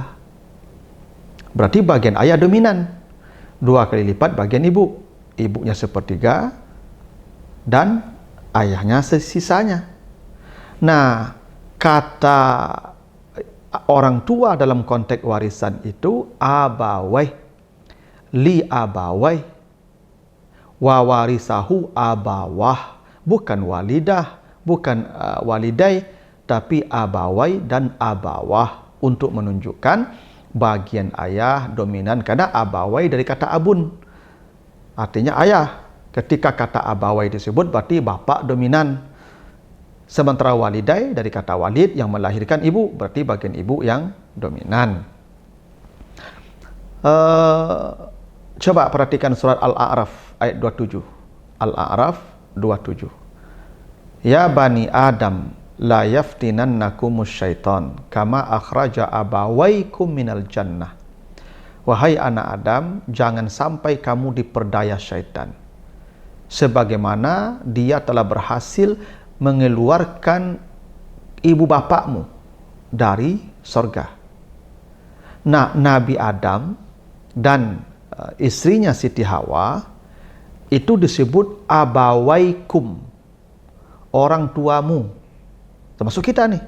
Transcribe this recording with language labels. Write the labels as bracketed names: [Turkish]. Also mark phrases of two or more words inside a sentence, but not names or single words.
[Indonesian] Berarti bagian ayah dominan. 2 kali lipat bagian ibu. Ibunya 1/3 dan ayahnya sisanya. Nah, kata orang tua dalam konteks warisan itu [Arabic] أبوي، لأبويه، وورثه أبواه, [Indonesian] bukan walidah, bukan walidai, tapi abawai dan abawah, untuk menunjukkan bagian ayah dominan, karena abawai dari kata abun, artinya ayah. Ketika kata abawai disebut berarti bapak dominan. Sementara walidai dari kata walid yang melahirkan ibu, berarti bagian ibu yang dominan. Coba perhatikan surat Al-A'raf ayat 27. Al-A'raf 27. [Arabic] يا بني آدم لا يفتننكم الشيطان كما أخرج أبويكم من الجنة. [Indonesian] Wahai anak Adam, jangan sampai kamu diperdaya syaitan, sebagaimana dia telah berhasil mengeluarkan ibu bapakmu dari sorga. Nah, Nabi Adam dan istrinya Siti Hawa itu disebut abawaikum, orang tuamu, termasuk kita nih.